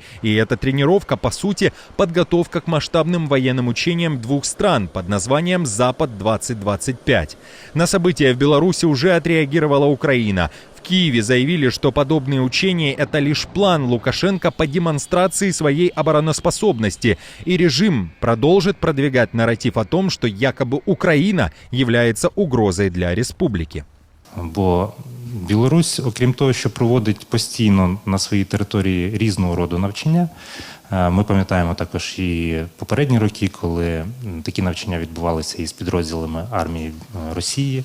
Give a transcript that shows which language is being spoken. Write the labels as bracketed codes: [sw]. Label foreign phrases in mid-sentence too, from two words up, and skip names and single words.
[ru] И эта тренировка, по сути, подготовка к масштабным военным учениям двух стран под названием «Запад-2025». На события в Беларуси уже отреагировала Украина. В Киеве заявили, что подобные учения – это лишь план Лукашенко по демонстрации своей обороноспособности, и режим продолжит продвигать нарратив о том, [uk] що якобы Україна являється угрозою для республіки. Бо Білорусь, окрім того, що проводить постійно на своїй території різного роду навчання, ми пам'ятаємо також і попередні роки, коли такі навчання відбувалися із підрозділами армії Росії.